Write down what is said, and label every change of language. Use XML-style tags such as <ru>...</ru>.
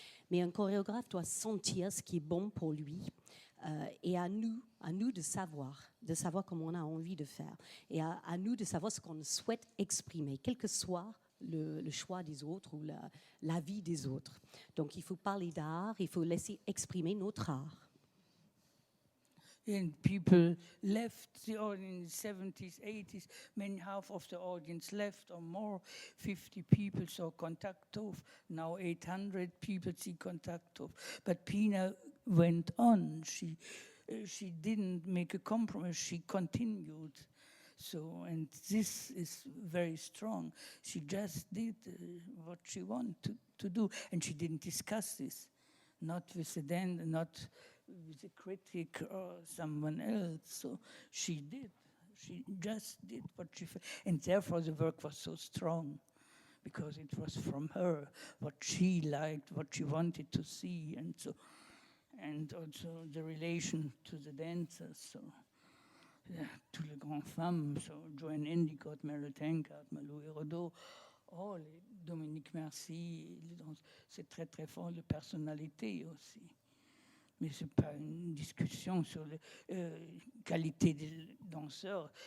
<fr>Mais un chorégraphe doit sentir ce qui est bon pour lui. Et à nous de savoir comment on a envie de faire. Et à nous de savoir ce qu'on souhaite exprimer, quel que soit le choix des autres ou la vie des autres. Donc il faut parler d'art, il faut laisser exprimer notre art.</fr> <en>And people left the audience in the 70s, 80s, many half of the audience left or more. 50 people saw Kontakthof, now 800 people see Kontakthof. But Pina went on. She didn't make a compromise, she continued. So, and this is very strong. She just did what she wanted to do, and she didn't discuss this, not with the dance, not with a critic or someone else. So she just did what she felt. And therefore the work was so strong, because it was from her, what she liked, what she wanted to see, and so, and also the relation to the dancers.</en> <fr>So, yeah, tous les grandes femmes, so Joan Endicott, Meryl Tankard, Malou Hérodeau, oh, Dominique Merci, c'est très très fort, de personnalité aussi. Mais ce n'est pas une discussion sur la qualité des danseurs.</fr>